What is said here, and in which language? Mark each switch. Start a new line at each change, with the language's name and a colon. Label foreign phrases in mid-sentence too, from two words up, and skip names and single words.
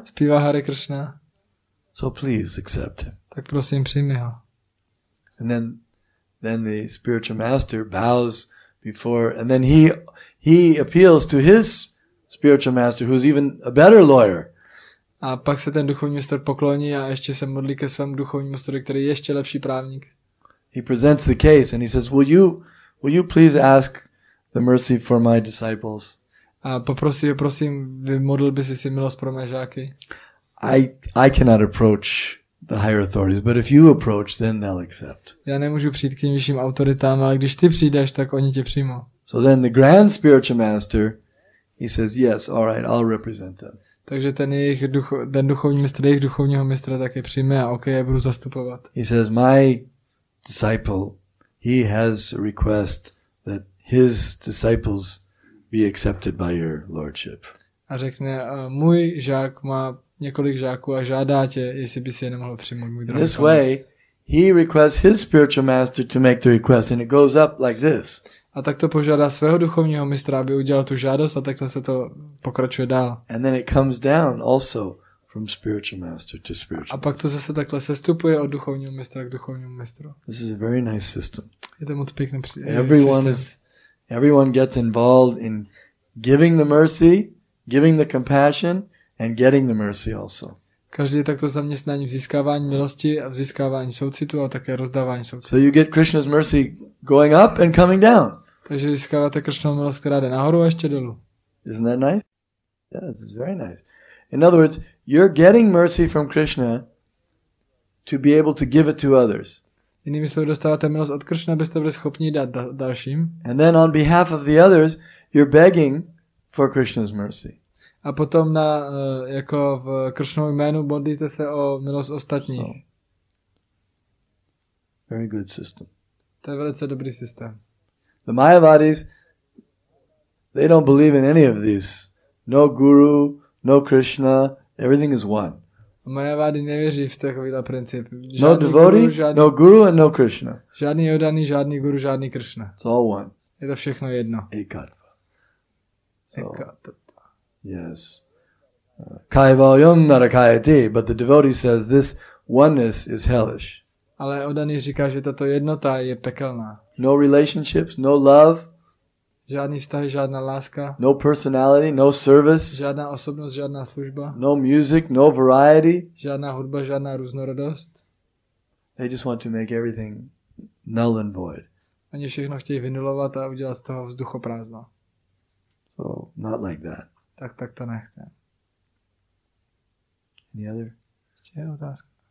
Czech: Zpívá Hare Krishna.
English: So please accept him.
Czech: Tak prosím, přijmi ho.
English: And then the spiritual master bows before, and then he appeals to his spiritual master, who's even a better lawyer.
Czech: A pak se ten duchovní mistr pokloní a ještě se modlí ke svému duchovnímu mistrovi, který je ještě lepší právník.
English: He presents the case and he says, will you please ask the mercy for my disciples?
Czech: A poprosí ho, prosím, vymodlil by si milost pro mé žáky.
English: I cannot approach the higher authorities, but if you approach, then they'll accept.
Czech: Já nemůžu přijít k těm vyšším autoritám, ale když ty přijdeš, tak oni tě přijmou.
English: So then the grand spiritual master, he says, yes, all right, I'll represent them.
Czech: Takže ten duchovní mistr jejich duchovního mistra taky přijme a já budu zastupovat.
English: He says, my disciple, he has a request that his disciples be accepted by your lordship.
Czech: A řekne, můj žák má několik žáků a žádá tě, jestli by si je nemohl přijmout, můj drahý.
English: This way, he requests his spiritual master to make the request, and it goes up like this.
Czech: A tak to požádá svého duchovního mistra, aby udělal tu žádost a takhle se to pokračuje dál.
English: And then it comes down also from spiritual master to spiritual.
Czech: A pak to zase takhle sestupuje od duchovního mistra k duchovnímu mistru.
English: This is a very nice system.
Czech: Je to moc pěkný
English: Everyone gets involved in giving the mercy, giving the compassion, and getting the mercy also.
Czech: Každý je takto zaměstnání v získávání milosti a v získávání soucitu a také rozdávání soucitu.
English: So you get Krishna's mercy going up and coming down.
Czech: Takže získáváte Krishnovu milost, která jde nahoru a ještě dolů.
English: Isn't that nice? Yes, it's very nice. In other words, you're getting mercy from Krishna to be able to give it to others.
Czech: Jinými slovy, dostáváte milost od Krishna, abyste byli schopni dát dalším.
English: And then on behalf of the others, you're begging for Krishna's mercy.
Czech: A potom jako v Krishnovu jménu modlíte se o milost ostatních.
English: So, very good system.
Czech: To je velice dobrý systém.
English: The Mayavadis, they don't believe in any of these. No guru, no Krishna, everything is one.
Czech: Majavády nevěří v takovýhle princip.
English: No devotee, no guru and no Krishna.
Czech: Žádný jodaný, žádný guru, žádný Krishna.
English: It's all one.
Czech: Je to všechno jedno.
English: Ekatva. So, yes.
Sanskrit: Kaivalyam narakayati,
English: but the devotee says this oneness is hellish.
Czech: Ale odaný říká, že tato jednota je pekelná.
English: No relationships, no love.
Czech: Žádný vztahy, žádná láska.
English: No personality, no service.
Czech: Žádná osobnost, žádná služba.
English: No music, no variety.
Czech: Žádná hudba, žádná různorodost.
English: They just want to make everything null and void.
Czech: Oni všechno chtějí vynulovat a udělat z toho vzduchoprázdno.
English: So, not like that.
Czech: Tak to nechce.
English: Any other?
Czech: Ještě je otázka.